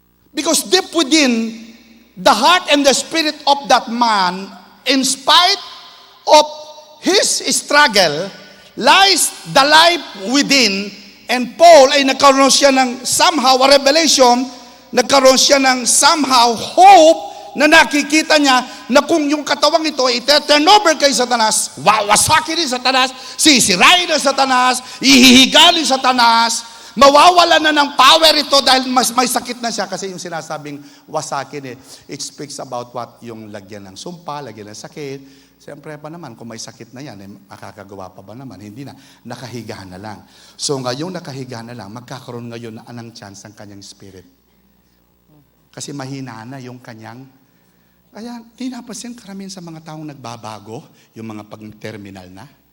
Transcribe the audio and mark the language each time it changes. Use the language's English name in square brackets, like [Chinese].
[English] Because deep within the heart and the spirit of that man, in spite of his struggle, lies the life within. [Filipino] And Paul ay nagkaroon siya ng somehow a revelation, nagkaroon siya ng somehow hope na nakikita niya na kung yung katawang ito ay turn over kay Satanas, wawasakin ni Satanas, sisirain ng Satanas, ihihiga ni Satanas, mawawala na ng power ito dahil may sakit na siya. Kasi yung sinasabing wasakin [English] it speaks about what? [Filipino] Yung lagyan ng sumpa, lagyan ng sakit. Siyempre pa naman, kung may sakit na yan, makakagawa pa ba naman? Hindi na. Nakahiga na lang. So ngayong nakahiga na lang, magkakaroon ngayon na anong chance ang kanyang spirit. Kasi mahina na yung kanyang. Kaya, di napansin karamihan sa mga taong nagbabago, yung mga pag-terminal na.